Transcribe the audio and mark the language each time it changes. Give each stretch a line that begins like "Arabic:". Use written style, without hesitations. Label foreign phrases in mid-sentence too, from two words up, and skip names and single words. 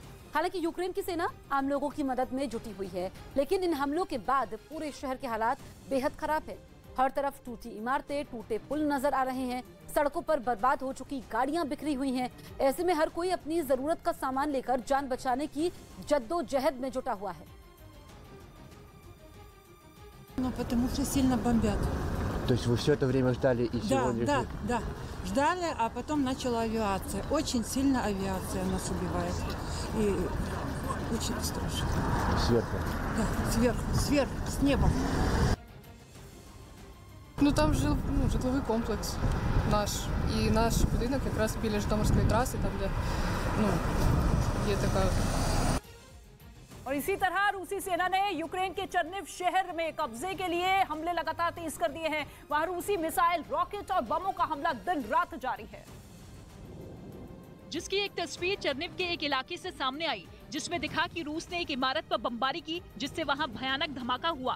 Hindi: हालांकि यूक्रेन की सेना आम लोगों की मदद में जुटी हुई है, लेकिन इन हमलों के बाद पूरे शहर के हालात बेहद खराब है। हर तरफ टूटी इमारतें, टूटे पुल नजर आ रहे हैं, सड़कों पर बर्बाद हो चुकी गाड़ियां बिखरी हुई हैं। ऐसे में हर कोई अपनी जरूरत का सामान लेकर जान बचाने की जद्दोजहद में जुटा हुआ है।
Russian: Потому что сильно бомбят. То есть вы все это время ждали и сегодня? Да. Ждали, а потом начала авиация. Очень сильно авиация нас убивает. И очень страшно. Сверху? Да, сверху, с неба.
Ukrainian: Ну там житловий комплекс наш. І наш будинок якраз біля Житомирської траси, там де є така.
Hindi: और इसी तरह रूसी सेना ने यूक्रेन के चर्निव शहर में कब्जे के लिए हमले लगातार तेज कर दिए हैं। वहां रूसी मिसाइल, रॉकेट और बमों का हमला दिन रात जारी है, जिसकी एक तस्वीर चर्निव के एक इलाके से सामने आई, जिसमें दिखा कि रूस ने एक इमारत पर बमबारी की, जिससे वहां भयानक धमाका हुआ।